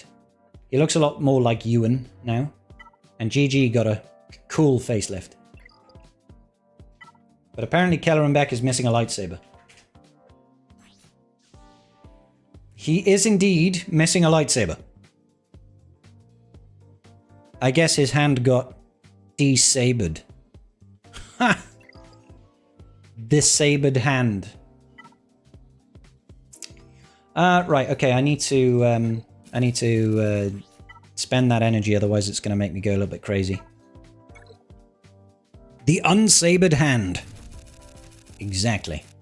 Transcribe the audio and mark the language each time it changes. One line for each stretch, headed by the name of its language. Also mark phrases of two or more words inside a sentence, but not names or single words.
English: He looks a lot more like Ewan now. And GG got a cool facelift. But apparently Kelleran Beck is missing a lightsaber. He is indeed missing a lightsaber. I guess his hand got desabered. Ha! Disabered hand. Right, okay, I need to spend that energy, otherwise it's going to make me go a little bit crazy. The unsabered hand. Exactly.